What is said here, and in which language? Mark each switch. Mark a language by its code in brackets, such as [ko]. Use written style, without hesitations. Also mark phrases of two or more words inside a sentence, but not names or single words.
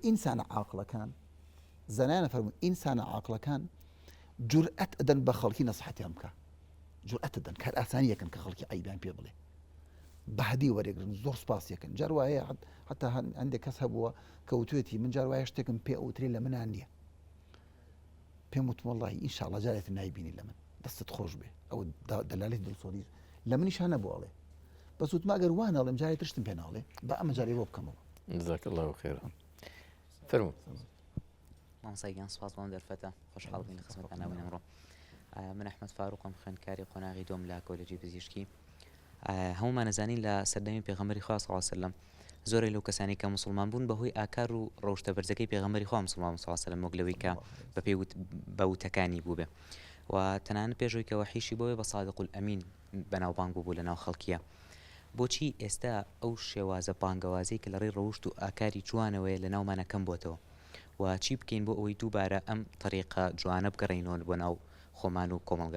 [ckb] ئینسانە عاقڵەکان زەنانە فەرمون ئینسانە عاقڵەکان جورئەت ئەدەن بە خەڵکی نەسیحەتیان بکە جورئەت ئەدەن کار ئاسانی یەکەن کە خەڵکی عیبیان پێ بڵێ بەهدی وەرێگرن زۆر سپاس یەکەن جار وایە حتا هەندێک کەس هەبووە کە وتوێتی من جار وایە شتێکم پێ ئەوترێ لە منان نییە پێم وتم وەڵڵاهی ئینشاڵڵا جارێت نایبینی لە من دەستت خۆش بێ ئەو دەلالی دڵسۆزی لە منیش هەنە بۆڵێ بەس وتم ئەگەر وانەڵێم جارێ ترشتم پێ ناڵێ بە ئەمە جارێ بۆ بکەمەوە [ar] جزاك الله خيرا فرمو [ckb] مامۆستای سوپاس بۆم دەرفەتە خۆشحاڵ بین لە خزمەتتان ناوین ئەمڕۆ من ئەحمەد فاروقم خوێندکاری قۆناغی دۆم لە کۆلێجی پزیشکی هەمومان نەزانین لە سەردەمی پێغەمبەری خوا [ar] صلی الله علیه وسلم [ckb] زۆرێک لەو کەسانی کە مسلمان بوون بەهۆی ئاکار و ڕەوشتە بەرزەکەی پێغەمبەری خوا مسلمان [ar] صلی الله علیه وسلم [ckb] وەک لەوەی کە بەپێی بەوتەکانی بوو بێ و تەنانەت پێشەوەی کە وەحیشی بۆوێ بە [ar] صادق الئەمین [ckb] بەناوبانگ بوو لەناو خەڵکیە بۆچی ئێستا ئەو شێوازە بانگەوازەی کە لەڕێی ڕەوشت و ئاکاری جوانەوەیە لە ناومانە کەم بۆتەوە و چی بکەین بۆ ئەوەی دووبارە ئەم طریقە جوانە بگەڕێنەوە بۆ ناو خۆمان و کۆمەلگا